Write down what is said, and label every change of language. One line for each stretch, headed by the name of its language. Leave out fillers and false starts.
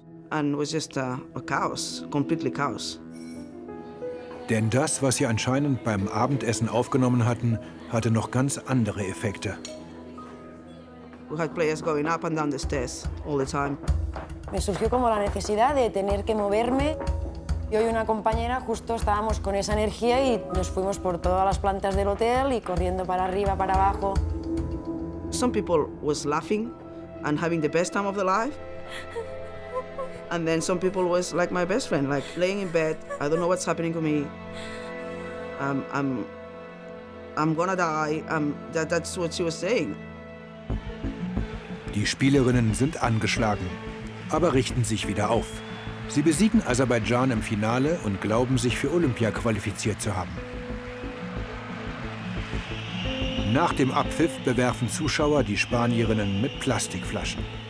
English: And it was just a chaos, completely chaos.
German: Denn das, was sie anscheinend beim Abendessen aufgenommen hatten, hatte noch ganz andere Effekte.
English: We had players going up and down the stairs all the time.
Spanish: Me surgió como la necesidad de tener que moverme. Yo y una compañera justo estábamos con esa energía y nos fuimos por todas las plantas del hotel y corriendo para arriba, para abajo.
English: Some people was laughing and having the best time of their life. And then some people was like my best friend, like laying in bed. I don't know what's happening to me. I'm gonna die. That's what she was saying.
German: Die Spielerinnen sind angeschlagen, aber richten sich wieder auf. Sie besiegen Aserbaidschan im Finale und glauben, sich für Olympia qualifiziert zu haben. Nach dem Abpfiff bewerfen Zuschauer die Spanierinnen mit Plastikflaschen.